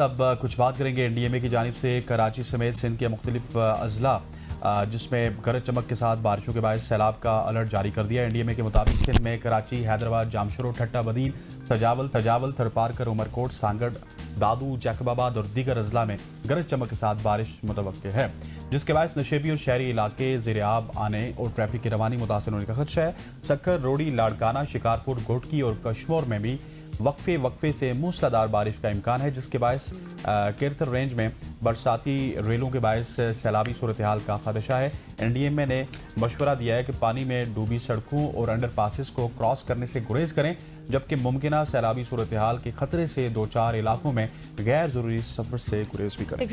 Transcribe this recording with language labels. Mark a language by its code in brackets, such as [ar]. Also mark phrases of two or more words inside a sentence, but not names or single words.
[ur] اب کچھ بات کریں گے این ڈی ایم اے کی جانب سے کراچی سمیت سندھ کے مختلف اضلاع جس میں گرج چمک کے ساتھ بارشوں کے باعث سیلاب کا الرٹ جاری کر دیا. این ڈی ایم اے کے مطابق سندھ میں کراچی، حیدرآباد، جامشورو، ٹھٹہ بدین، تجاول، تھرپارکر، عمرکوٹ، سانگھڑ، دادو، جیکب آباد اور دیگر اضلاع میں گرج چمک کے ساتھ بارش متوقع ہے، جس کے باعث نشیبی اور شہری علاقے زیر آب آنے اور ٹریفک کی روانی متاثر ہونے کا خدشہ ہے. سکھر، روہڑی، لاڑکانہ، شکارپور، گھوٹکی اور کشمور میں بھی وقفے وقفے سے موسلادھار بارش کا امکان ہے، جس کے باعث کیرتھر رینج میں برساتی ریلوں کے باعث سیلابی صورت حال کا خدشہ ہے. NDMA نے مشورہ دیا ہے کہ پانی میں ڈوبی سڑکوں اور انڈر پاسز کو کراس کرنے سے گریز کریں، جبکہ ممکن سیلابی صورت حال کے خطرے سے 2-4 علاقوں میں غیر ضروری سفر سے گریز بھی کریں.